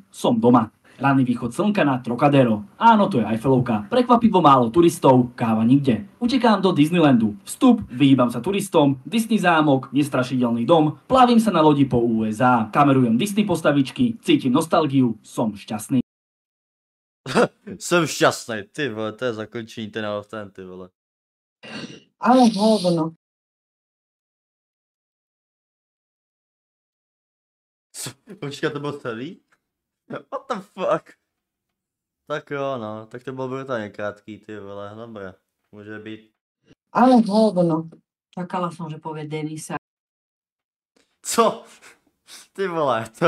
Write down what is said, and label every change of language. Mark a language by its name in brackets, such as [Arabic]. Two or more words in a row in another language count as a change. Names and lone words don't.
[Slovak] Som doma. Ranný východ slnka na Trocadero. Áno, to je Eiffelovka. Prekvapivo málo turistov, káva nikde. Utekám do Disneylandu. Vstup, vyhýbam sa turistom, Disney zámok, nestrašidelný dom, plavím sa na lodi po USA, kamerujem Disney postavičky, cítim nostalgiu, som šťastný. [Czech] Jsem šťastný, ty vole, to je zakončení ten ten, ty vole. Ale hovno. Počkej, to bylo celý? [English] What the fuck? [Czech] Tak jo, no, tak to bylo brutálně krátký, ty vole, dobré, může být. Ale hovno. [Slovak] Čakala som, že povie Denisa. [Czech] Co? Ty vole, to...